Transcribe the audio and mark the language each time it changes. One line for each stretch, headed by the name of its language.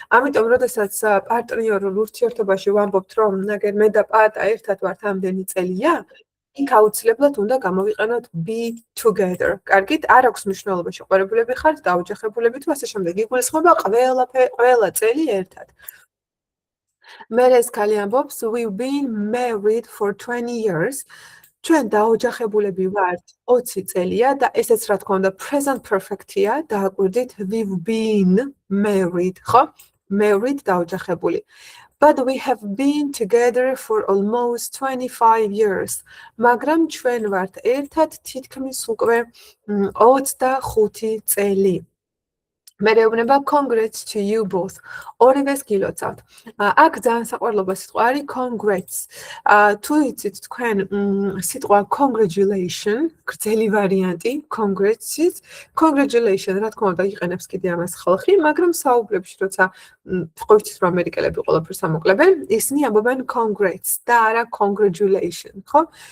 Georgian: ამიტომ როდესაც პარტნიორულ ურთიერთობაში ვამბობთ რომ ნაგერ მე და პატა ერთად ვართ ამდენი წელია, იქ აუცილებლად უნდა გამოვიყენოთ
English: be together.
Georgian: კარგით, არ აქვს მნიშვნელობა შეყვარებულები ხართ, დაოჯახებულები თუ ასე შემდეგ. იგულისხმება ყველა წელი ერთად. მე ეს ქალი ამბობს
English: we've been married for 20 years.
Georgian: ჩვენ დაოჯახებულები ვართ 20 წელია და ესეც რა თქმა უნდა present perfect-ია, დააკვირდით
English: we've been married,
Georgian: ხო? Married დაოჯახებული.
English: But we have been together for almost 25 years.
Georgian: მაგრამ ჩვენ ვართ ერთად თითქმის უკვე 25 წელი. მე რეუბნება
English: congrats to you both.
Georgian: ორივეს გილოცავთ. აქ ძალიან საყვარლობა სიტყვა არის congrats. თუ იცით თქვენ სიტყვა congratulation, გრძელი ვარიანტი congrats-ის, congratulation რა თქმა უნდა იყენებს კიდე ამას ხალხი, მაგრამ საუბრებში როცა ყვივთით რომ ამერიკელები ყველაფერს ამოკლებენ, ისინი ამბობენ congrats და არა congratulation, ხო?